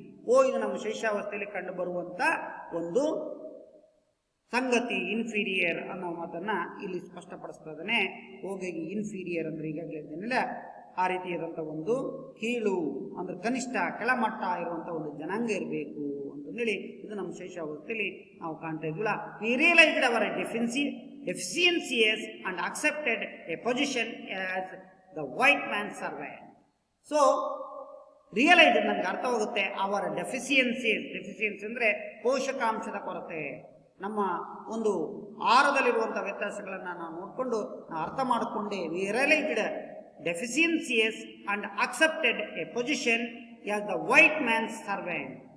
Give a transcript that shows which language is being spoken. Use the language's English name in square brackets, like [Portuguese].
[Kannada] ಓ, ಇದು ನಮ್ಮ ಶೈಶಾವಸ್ಥೆಯಲ್ಲಿ ಕಂಡು ಬರುವಂತ ಒಂದು ಸಂಗತಿ ಇನ್ಫೀರಿಯರ್ ಅನ್ನೋ ಮಾತನ್ನ ಇಲ್ಲಿ ಸ್ಪಷ್ಟಪಡಿಸ್ತಾ ಇದ್ದಾನೆ. ಹೋಗಿ ಇನ್ಫೀರಿಯರ್ ಅಂದ್ರೆ ಈಗಾಗಲೇ ಹೇಳಿದ್ದೇನಿಲ್ಲ, ಆ ರೀತಿಯಾದಂಥ ಒಂದು ಕೀಳು ಅಂದ್ರೆ ಕನಿಷ್ಠ, ಕೆಳಮಟ್ಟ ಇರುವಂತ ಒಂದು ಜನಾಂಗ ಇರಬೇಕು ಅಂತಂದೇಳಿ ಇದು ನಮ್ಮ ಶೈಶಾವಸ್ಥೆಯಲ್ಲಿ ನಾವು ಕಾಣ್ತಾ ಇದ್ವಿಲ್ಲ. [English] We realised our deficiencies and accepted a position as the white man's servant. [Kannada] So realise, ನನಗೆ ಅರ್ಥವಾಗುತ್ತೆ, ಅವರ ಡೆಫಿಸಿಯನ್ಸಿ ಅಂದ್ರೆ ಪೋಷಕಾಂಶದ ಕೊರತೆ, ನಮ್ಮ ಒಂದು ಆಹಾರದಲ್ಲಿರುವಂಥ ವ್ಯತ್ಯಾಸಗಳನ್ನು ನಾವು ನೋಡಿಕೊಂಡು ನಾವು ಅರ್ಥ ಮಾಡಿಕೊಂಡೆ. [English] We realised deficiencies and accepted a position as the white man's servant.